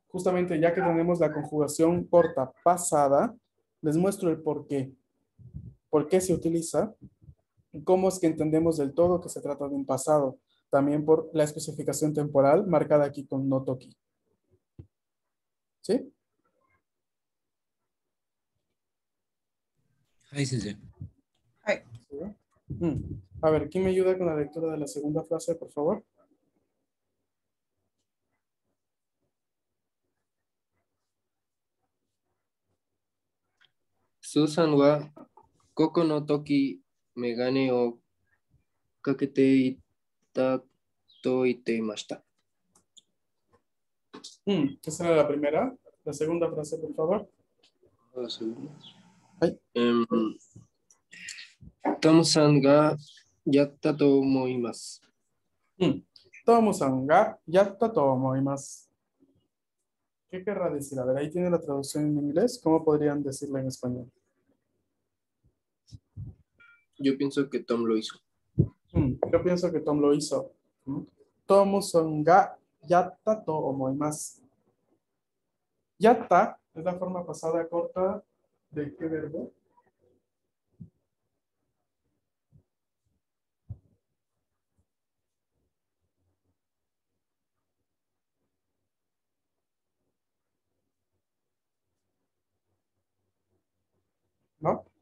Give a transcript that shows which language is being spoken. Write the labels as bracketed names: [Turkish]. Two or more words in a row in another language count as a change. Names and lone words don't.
[Spanish] Justamente ya que tenemos la conjugación corta pasada, les muestro el por qué se utiliza y cómo es que entendemos del todo que se trata de un pasado. También por la especificación temporal marcada aquí con [Japanese] の時. [Spanish] ¿Sí? [Japanese] はい、先生。はい。 [Spanish] ¿Sí? A ver, ¿quién me ayuda con la lectura de la segunda frase, por favor? [Japanese] スーさんは午後の時、メガネをかけていたと言っていました。 [Spanish] Esa era la primera. La segunda frase, por favor. [Japanese] はい。トムさんがやったと思います。トモさんがやったと思います. [Spanish] ¿Qué querrá decir? A ver, ahí tiene la traducción en inglés. ¿Cómo podrían decirla en español? Yo pienso que Tom lo hizo. Yo pienso que Tom lo hizo. [Japanese] トモさんがやったと思います. [Spanish] Yatta es la forma pasada corta de qué verbo? ¿No?